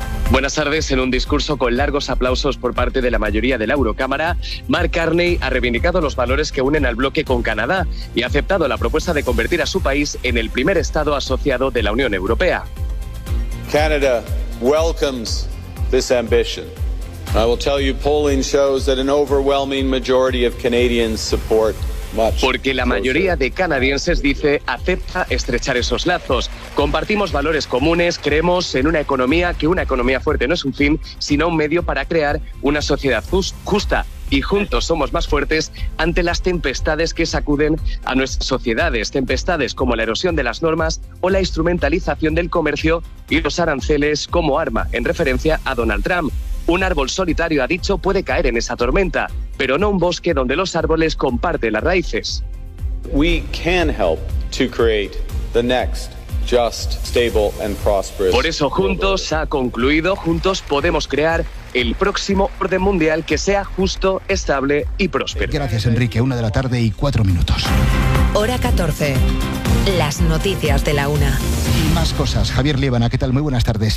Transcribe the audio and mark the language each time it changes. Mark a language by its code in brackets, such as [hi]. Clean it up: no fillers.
[es] Buenas tardes. En un discurso con largos aplausos por parte de la mayoría de la Eurocámara, Mark Carney ha reivindicado los valores que unen al bloque con Canadá y ha aceptado la propuesta de convertir a su país en el primer estado asociado de la Unión Europea. [en] Canada welcomes this ambition. I will tell you, polling shows that an overwhelming majority of Canadians support. [es] Porque la mayoría de canadienses dice acepta estrechar esos lazos. Compartimos valores comunes, creemos en una economía, que una economía fuerte no es un fin, sino un medio para crear una sociedad justa. Y juntos somos más fuertes ante las tempestades que sacuden a nuestras sociedades. Tempestades como la erosión de las normas o la instrumentalización del comercio y los aranceles como arma, en referencia a Donald Trump. Un árbol solitario, ha dicho, puede caer en esa tormenta, pero no un bosque donde los árboles comparten las raíces. [en] We can help to create the next just, stable and prosperous. [es] Por eso juntos, ha concluido, juntos podemos crear el próximo orden mundial que sea justo, estable y próspero. Gracias, Enrique. 1:04. Hora 14. Las noticias de la 1. Más cosas. Javier Liébana, ¿qué tal? Muy buenas tardes.